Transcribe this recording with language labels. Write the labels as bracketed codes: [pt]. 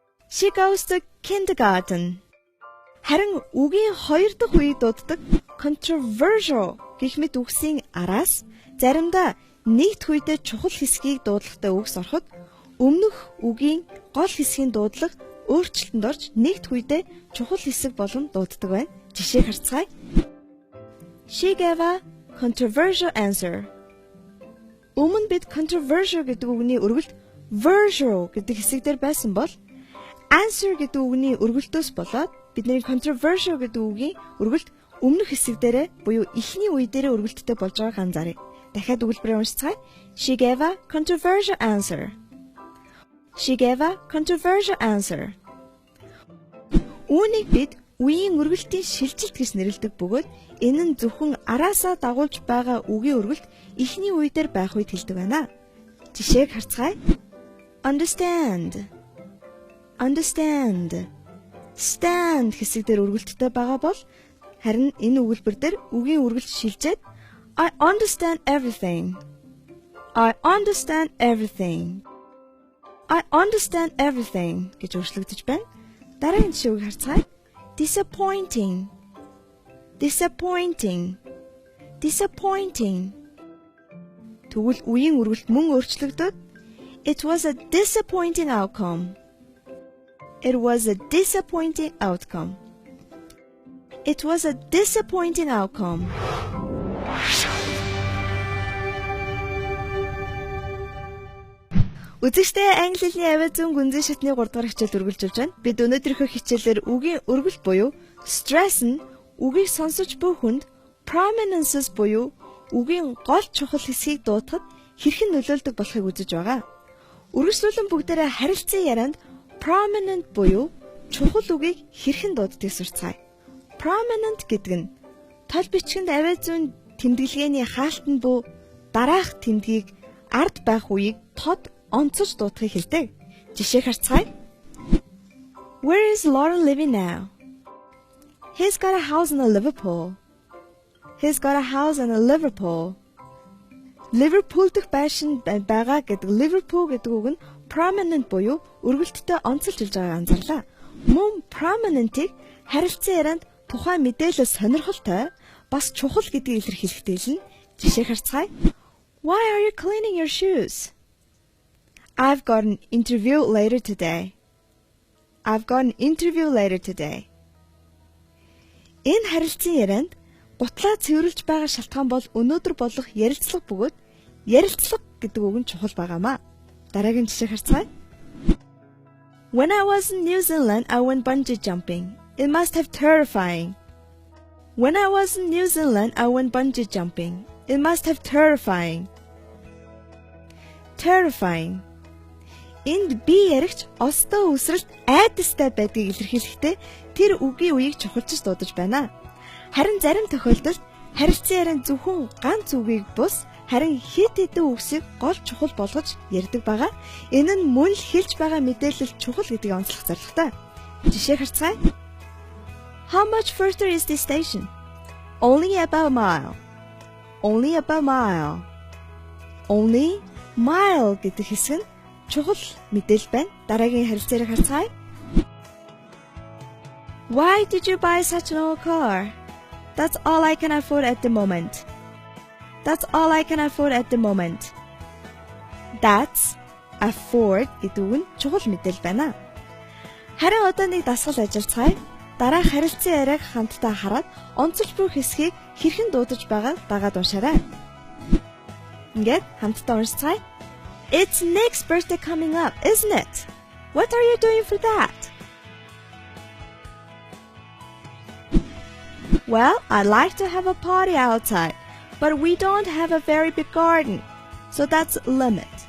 [en] She goes to kindergarten. [mn] Харин үгийн хоёр дахь үеийг дууддаг controversial гэх мэт үгсийн араас заримдаа нэгд үедээ чухал хэсгийг дуудлагатай үгс ороход өмнөх үгийн гол хэсгийн дуудлага өөрчлөлтөнд орж нэгд үедээ чухал хэсэг болгон дууддаг байна. Жишээг харцгаая. [en] She gave a controversial answer. [mn] Өмнө бид controversial гэдэг үгний өргөлт virtual гэдэг хэсэг дээр байсан бол answer гэдэг үгний өргөлтөөс болоод бидний controversial гэдэг үгийн өргөлт өмнөх хэсэг дээрээ буюу эхний үе дээрээ өргөлттэй болж байгааг анзааръя. Дахиад өгүүлбэрээ уншицгаая. [en] She gave a controversial answer. She gave a controversial answer. [mn] Үүнийг бид үеийн өргөлтийн шилжилт гэж нэрлэдэг бөгөөд энэ нь зөвхөн араасаа дагуулж байгаа үгийн өргөлт эхний үе дээр байх үед хэлдэг байна. Жишээг харцгаая. [en] Understand. Understand. [mn] Stand хэсэг дээр өргөлттэй байгаа бол харин энэ өгүүлбэр дээр үгийн өргөлт шилжээд [en] I understand everything. I understand everything. I understand everything [mn] гэж өөрчлөгдөж байна. Дараагийн жишээг харцгаая. [en] Disappointing. Disappointing. Disappointing. [mn] Тэгвэл үеийн өргөлт мөн өөрчлөгдөд [en] It was a disappointing outcome. It was a disappointing outcome. It was a disappointing outcome. [mn] Үзэгчдээ англи хэлний авиа зүүн гүнзгий шатны 3 дахь хичээл үргэлжлүүлж байна. Бид өнөөдрийнхөө хичээлээр үгийн өргөлт буюу stress нь үгийг сонсож буй хүнд prominences буюу үгийн гол чухал хэсгийг дуудахад хэрхэн нөлөөлдөг болохыг үзэж байгаа. Үргэлжлүүлэн бүгдээрээ харилцан ярианд prominent буюу чухал үгийг хэрхэн дууддгийг сурцгаая. Prominent гэдэг нь тол бичгэнд авиа зүүн тэмдэглэгээний хаалтанд буй дараах тэмдгийг ард байх үеийг тод онцож дуудахыг хэлдэг. Жишээг харцгаая. [en] Where is Lauren living now? He's got a house in Liverpool. He's got a house in Liverpool. [mn] Liverpool дэх байшин байгаа гэдэг Liverpool гэдэг үг нь prominent буюу өргөлттэй онцолж хэлж байгааг анзаарлаа. Мөн prominent-ийг харилцан ярианд тухайн мэдээлэл сонирхолтой бас чухал гэдгийг илэрхийлэхдээ л жишээг харцгаая. [en] Why are you cleaning your shoes? I've got an interview later today. I've got an interview later today. [mn] Энэ харилцан ярианд гутлаа цэвэрлж байгаа шалтгаан бол өнөөдөр болох ярилцлага бөгөөд ярилцлага гэдэг үг нь чухал байгаамаа. Дараагийн жишээ харцгаая. [en] When I was in New Zealand, I went bungee jumping. It must have terrifying. When I was in New Zealand, I went bungee jumping. It must have terrifying. Terrifying. [mn] Энд би яригч остоо үсрэлт айдастай байдгийг илэрхийлэхдээ тэр үгийн үеийг чухалчилж дуудаж байна. Харин зарим тохиолдолд харилцан ярианд зөвхөн ганц үгийг бус харин хэд хэдэн үгсийг гол чухал болгож ярьдаг байгаа. Энэ нь мөн л хэлж байгаа мэдээлэл чухал гэдгийг онцлох зорилготой. Жишээ харцгаая. [en] How much further is this station? Only about a mile. Only about a mile. [mn] Only mile гэдэг хэсэг нь чухал мэдээлэл байна. Дараагийн харилцааг харцгаая. [en] Why did you buy such an old car? That's all I can afford at the moment. That's all I can afford at the moment. [mn] That's afford гэдэг нь чухал мэдээлэл байна. Харин одоо нэг дасгал ажиллацгаая. Дараах харилцан яриаг хамтдаа хараад онцлж буй хэсгийг хэрхэн дуудаж байгааг дагаад уншаарай. Ингээд хамтдаа уншицгаая. [en] It's Nick's birthday coming up, isn't it? What are you doing for that? Well, I'd like to have a party outside, but we don't have a very big garden, so that's a limit.